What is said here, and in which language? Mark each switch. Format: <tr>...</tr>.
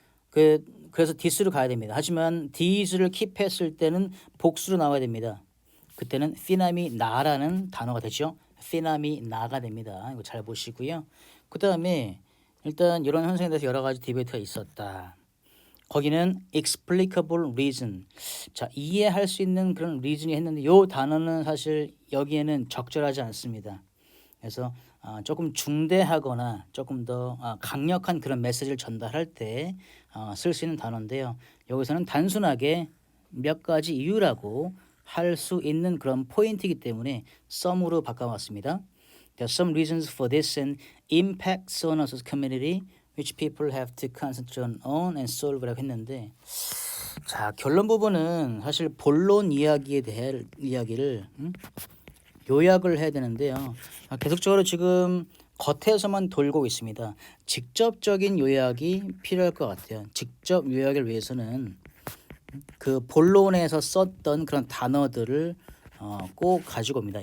<ko>그래서 this로 가야 됩니다. 하지만 these를 킵했을 때는 복수로 나와야 됩니다. 그때는 phenomena라는 단어가 되죠. phenomena가 됩니다. 이거 잘 보시고요. 그 다음에 일단 이런 현상에 대해서 여러 가지 디베이트가 있었다. 거기는</ko> <en>explicable reason.</en> <ko>자, 이해할 수 있는 그런 reason이 했는데 이 단어는 사실 여기에는 적절하지 않습니다. 그래서 조금 중대하거나 조금 더 강력한 그런 메시지를 전달할 때 쓸 수 있는 단어인데요. 여기서는 단순하게 몇 가지 이유라고 할 수 있는 그런 포인트이기 때문에 some으로 바꿔봤습니다.</ko> <en>There are some reasons for this and impacts on us as community which people have to concentrate on and solve</en> <ko>라고 했는데 자, 결론 부분은 사실 본론 이야기에 대해 이야기를 요약을 해야 되는데요. 계속적으로 지금 겉에서만 돌고 있습니다. 직접적인 요약이 필요할 것 같아요. 직접 요약을 위해서는 그 본론에서 썼던 그런 단어들을 꼭 가지고 옵니다.</ko>